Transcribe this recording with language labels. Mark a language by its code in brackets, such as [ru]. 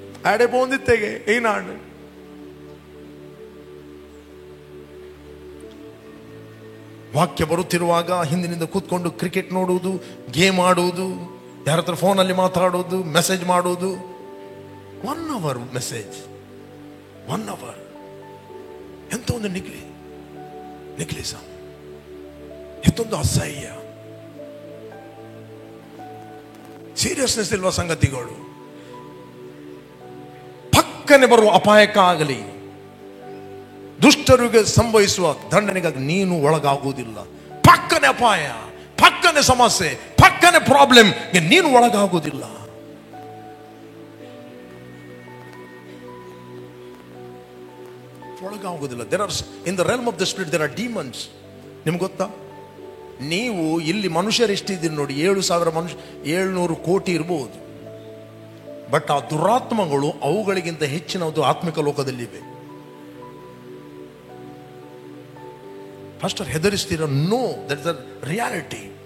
[kn] ಆಡೆ ಬಂದಿತ್ತೆಗೆ ಏನಾಡು ವಾಕ್ಯ ಬರುತ್ತಿರುವಾಗ ಹಿಂದಿನಿಂದ ಕೂತ್ಕೊಂಡು ಕ್ರಿಕೆಟ್ ನೋಡುವುದು, ಗೇಮ್ ಆಡುವುದು, ಯಾರ ಹತ್ರ ಫೋನಲ್ಲಿ ಮಾತಾಡುವುದು, ಮೆಸೇಜ್ ಮಾಡುವುದು. [en] 1 hour message, 1 hour. [kn] ಎಂತ ಒಂದು ನಿಗ್ಲಿಸ, ಎಂತೊಂದು ಅಸಹ್ಯ, ಸೀರಿಯಸ್ನೆಸ್ ಇಲ್ವಾ ಸಂಗತಿಗಳು. ಪಕ್ಕನೆ ಬರುವ ಅಪಾಯಕ್ಕಾಗಲಿ ದುಷ್ಟರಿಗೆ ಸಂಭವಿಸುವ ದಂಡನೆಗಾಗಿ ನೀನು ಒಳಗಾಗುವುದಿಲ್ಲ. ಪಕ್ಕನೆ ಅಪಾಯ, ಪಕ್ಕನೆ ಸಮಸ್ಯೆ, ಪಕ್ಕನೆ ಪ್ರಾಬ್ಲಮ್, ನೀನು ಒಳಗಾಗುವುದಿಲ್ಲ. [en] There are, in the realm of the spirit, there are demons. [kn] ನಿಮ್ಗೆ ಗೊತ್ತಾ? ನೀವು ಇಲ್ಲಿ ಮನುಷ್ಯರು ಎಷ್ಟಿದ್ದೀರಿ ನೋಡಿ, 7,000 ಮನುಷ್ಯ, 700 ಕೋಟಿ ಇರಬಹುದು. ಬಟ್ ಆ ದುರಾತ್ಮಗಳು ಅವುಗಳಿಗಿಂತ ಹೆಚ್ಚಿನದು ಆತ್ಮಿಕ ಲೋಕದಲ್ಲಿವೆ. [en] pastor [kn] ಹೆದರಿಸ್ತೀರ? [en] No, that is the reality.